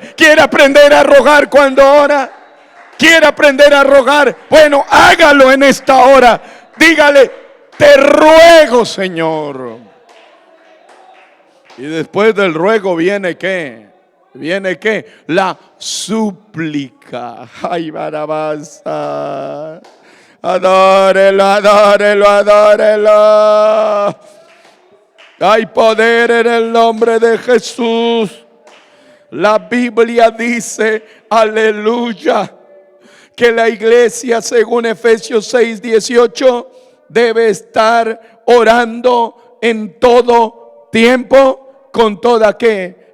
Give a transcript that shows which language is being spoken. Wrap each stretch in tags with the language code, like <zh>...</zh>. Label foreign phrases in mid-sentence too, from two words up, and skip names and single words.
<es>¿Quiere aprender a rogar cuando ora? ¿Quiere aprender a rogar? Bueno, hágalo en esta hora. Dígale: te ruego, Señor. Y después del ruego viene ¿qué? Viene ¿qué? La súplica. Ay, barabaza. Adórelo, adórelo, adórelo. Hay poder en el nombre de Jesús. La Biblia dice, aleluya, que la iglesia, según Efesios 6:18, debe estar orando en todo tiempo, con toda ¿qué?</es>